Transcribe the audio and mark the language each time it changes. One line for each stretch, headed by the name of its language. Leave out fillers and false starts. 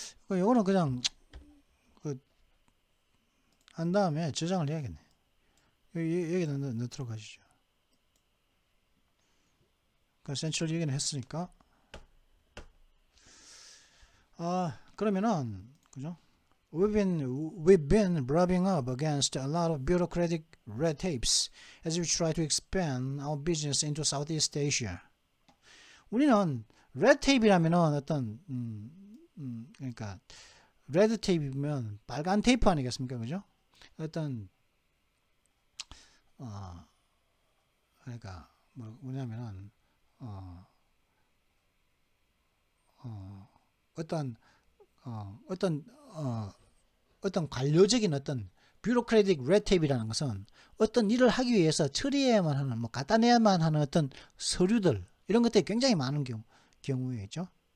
Korean: 이거는 그냥 한 다음에 저장을 해야겠네. 여기다 넣도록 하시죠. 그 센트럴 얘기는 했으니까. 그러면은 그죠?
English: We've been rubbing up against a lot of bureaucratic red tapes as we try to expand our business into Southeast Asia.
Korean: 우리는 red tape이라면은 어떤 그러니까 레드 테이프면 빨간 테이프 아니겠습니까, 그죠? 어떤 그러니까 뭐냐면은 어떤 어떤 어떤 관료적인 어떤 뷰로크래틱 레드테이프라는 것은 어떤 일을 하기 위해서 처리해야만 하는 뭐 갖다 내야만 하는 어떤 서류들 이런 것들이 굉장히 많은 경우에죠.